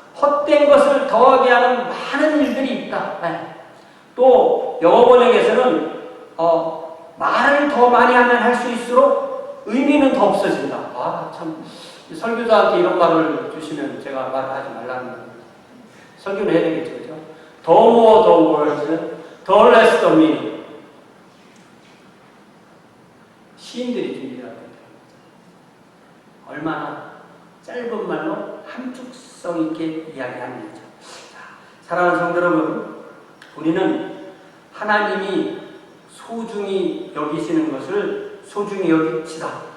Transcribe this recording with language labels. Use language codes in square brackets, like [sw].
[ko] 헛된 것을 더하게 하는 많은 일들이 있다. 네. 또 영어 번역에서는 말을 더 많이 하면 할 수 있을수록 의미는 더 없어진다. 아, 참 설교자한테 이런 말을 주시면 제가 말하지 말라는 거예요. 설교를 해야 되겠죠, 그죠? [en] The more the words, the less the meaning. [ko] 시인들이 준비하고 있다. 얼마나 짧은 말로 함축성 있게 이야기하는 거죠. 사랑하는 성도 여러분, 우리는 하나님이 소중히 여기시는 것을 소중히 여깁시다.